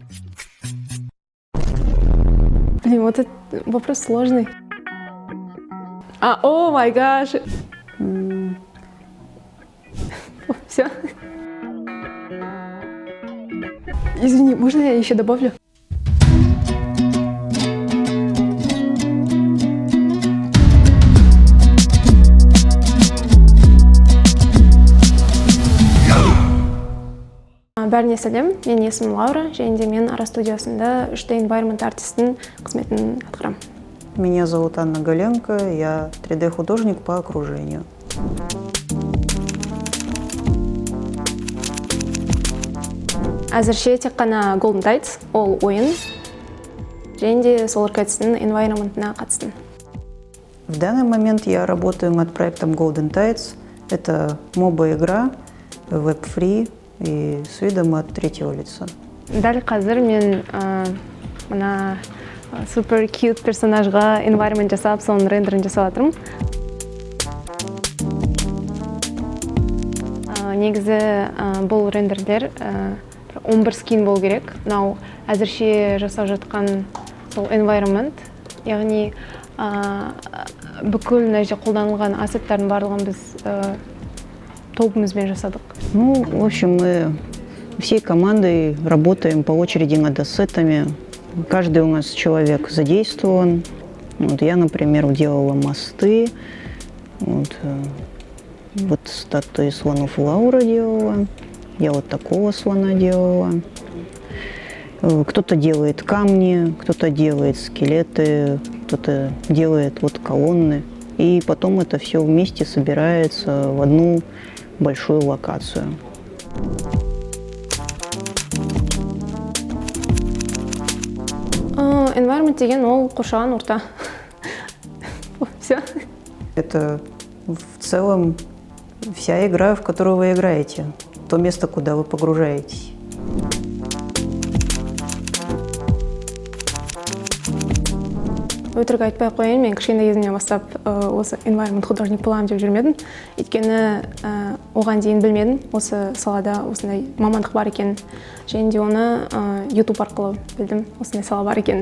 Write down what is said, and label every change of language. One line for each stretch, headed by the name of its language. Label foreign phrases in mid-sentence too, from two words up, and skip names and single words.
Russian: Блин, вот этот вопрос сложный.
English: Oh my gosh. Все.
Russian: Извини, можно я еще добавлю?
Kazakh: Бәріне сәлем, мен есімім Лаура, және де мен Ара студиясында
English: 3D Environment
Kazakh: артистің қызметін атқарамын.
Russian: Меня зовут Анна Галенко, я 3D-художник по окружению.
Kazakh: Әзірше тек қана Golden Tides, ол ойын, және де Solar Cats-ның environment-ына қатыстым.
Russian: В данный момент я работаю над проектом Golden Tides. Это моба-игра, веб-фри и с видом от третьего лица.
Kazakh: Дәл қазір мен мына
English: супер cute
Kazakh: персонажға environment жасап, соның рендерін жасап жатырмын. Негізі бұл рендерлер 11 скин болу керек. Мынау әзірше жасап жатқан сол environment, яғни бүкіл мына жерде қолданылған ассеттердің барлығын біз тобымызбен жасадық.
Russian: Ну, в общем, мы всей командой работаем по очереди над ассетами. Каждый у нас человек задействован. Вот я, например, делала мосты. Вот статуи слонов Лаура делала. Я вот такого слона делала. Кто-то делает камни, кто-то делает скелеты, кто-то делает вот колонны. И потом это все вместе собирается в одну большую локацию.
Kazakh: Environment деген ол қоршаған орта.
Russian: Все. Это в целом вся игра, в которую вы играете. То место, куда вы погружаетесь.
Kazakh: Өтірік айтпай қояйын, мен кішкентай кезімнен бастап осы environment художник боламын деп жүрмедім. Өйткені оған дейін білмедім, осы салада осындай мамандық бар екен. Және де оны YouTube арқылы білдім, осындай сала бар екен.